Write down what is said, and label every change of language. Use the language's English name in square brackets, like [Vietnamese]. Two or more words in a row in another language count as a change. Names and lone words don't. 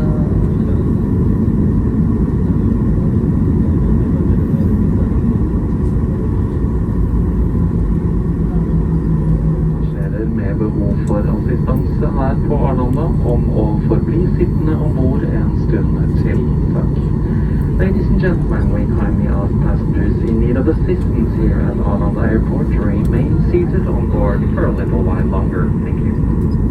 [Norwegian] Med behov for assistanse her på Arlanda om å forbli sittende ombord en stund til. Takk. [English] Ladies and gentlemen, we kindly ask passengers in need of assistance here at Arlanda Airport to remain seated on board for a little while longer. Thank you.